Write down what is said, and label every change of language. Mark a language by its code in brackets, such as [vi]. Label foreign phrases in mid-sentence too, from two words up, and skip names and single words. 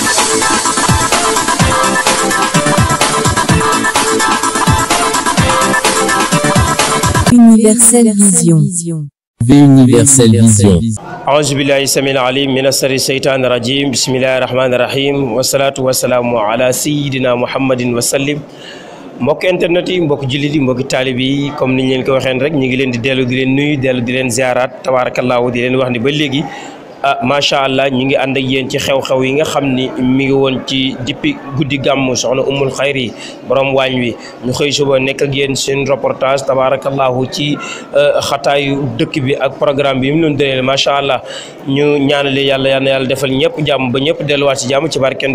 [wo] Universel Vision. Universel Vision. [ar] أعوذ بالله السميع العليم من الشر الشيطان الرجيم بسم الله الرحمن الرحيم والصلاة والسلام على سيدنا محمد وسلم [wo] mbokk internet yi mbokk jullit yi mbokk taalib yi comme niñ leen ko waxeen rek ñu ngi leen di dellu di leen nuyu dellu di leen ziarat tabarakallahu di leen wax ni ba léegi [ar] ما شاء الله [wo] ñu ngi ànd ak yéen ci xew-xew yi nga xam ni mi ngi woon ci depuis guddi gàmmu soxna Umul Xayri borom waañ wi ñu xëy suba nekk ak yéen seen reportage tabarakallahu ci xataayu dëkk bi ak programme bi mu leen dëneel [ar] ما شاء الله [wo] ñu ñaanale yàlla defal ñëpp jàmm ba ñëpp delluwaat ci jàmm ci barkende